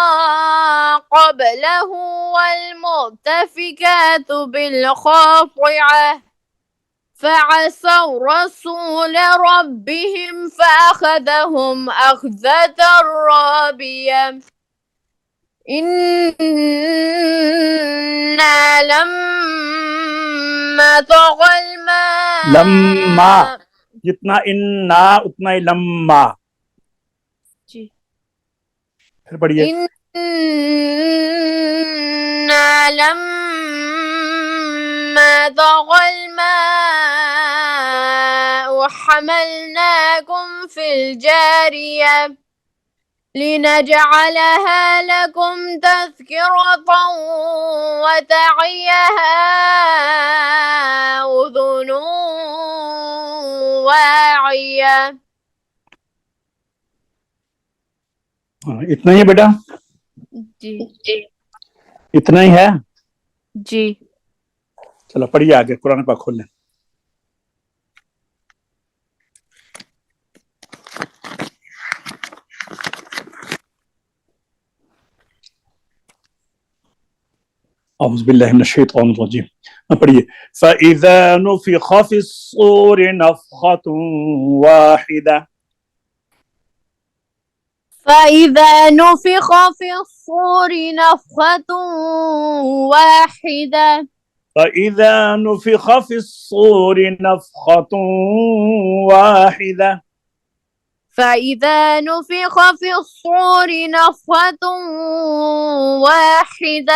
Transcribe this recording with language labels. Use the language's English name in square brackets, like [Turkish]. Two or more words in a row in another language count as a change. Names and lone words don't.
[Arabic] قبله والمؤتفكات بالخاطئة فعصوا رسول ربهم فأخذهم أخذة رابية إنا لما طغى الماء [Hindi] लम्मा, जितना इन्ना उतना ही लम्मा। फिर पढ़िए। [Arabic] إنا لما طغى الماء حملناكم في الجارية لنجعلها لكم تذكرة وتعيها أذن واعية। [Hindi] इतना ही है बेटा? जी इतना ही है? जी। चलो पढ़िए आगे, कुरान पाक खोल लें। [Arabic] أعوذ بالله من الشيطان الرجيم. [Hindi] पढ़िए। [Arabic] فإذا نفخ في الصور نفخة واحدة. فإذا نفخ في الصور نفخة واحدة فإذا نفخ في الصور نفخة واحدة فإذا نفخ في الصور نفخة واحدة